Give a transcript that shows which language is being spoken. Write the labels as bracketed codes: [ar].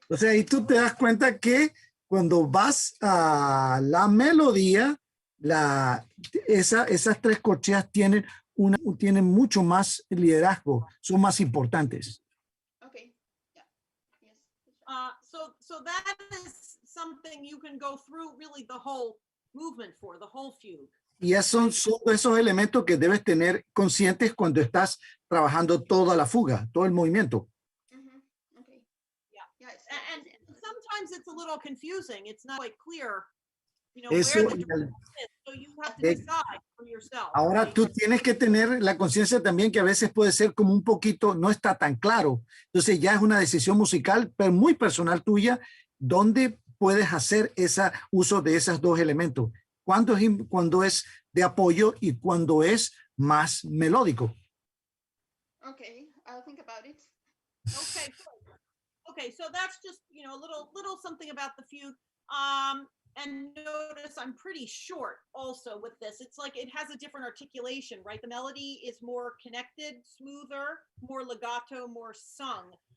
[es] Entonces ahí tú te das cuenta que cuando vas a la melodía, esas tres corcheas tienen mucho más liderazgo, son más importantes. [en] Okay. Yeah. Yes. So that is something you can go through really the whole movement for, the whole fugue. [es] Y son esos elementos que debes tener conscientes cuando estás trabajando toda la fuga, todo el movimiento. [en] Okay. Yeah. Yeah. And sometimes it's a little confusing. It's not quite clear, you know, [es] Eso, [en] where the direction is. So you have to decide for yourself. [es] Ahora [en] right? [es] tú tienes que tener la conciencia también que a veces puede ser como un poquito, no está tan claro. Entonces ya es una decisión musical, pero muy personal tuya, donde puedes hacer ese uso de esos dos elementos. Cuando es de apoyo y cuando es más melódico. [en] Okay. I'll think about it. Okay, good. Okay, so that's just, you know, a little something about the fugue. And notice I'm pretty short also with this. It's like it has a different articulation, right? The melody is more connected, smoother, more legato, more sung.